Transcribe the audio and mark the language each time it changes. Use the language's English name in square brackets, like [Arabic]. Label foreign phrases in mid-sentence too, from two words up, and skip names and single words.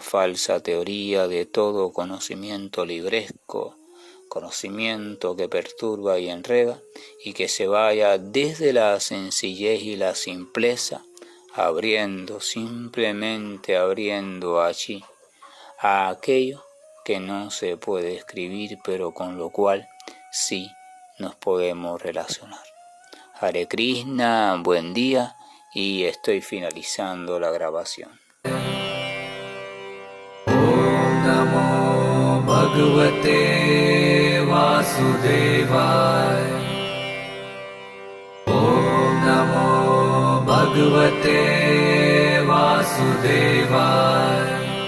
[Spanish] falsa teoría, de todo conocimiento libresco, conocimiento que perturba y enreda, y que se vaya desde la sencillez y la simpleza, abriendo, simplemente abriendo allí a aquello que no se puede escribir, pero con lo cual sí nos podemos relacionar. [Sanskrit] Hare Krishna, [Spanish] buen día, y estoy finalizando la grabación. [Sanskrit] Om Namo Bhagavate Vasudevaya. Om Namo Bhagavate Vasudevaya.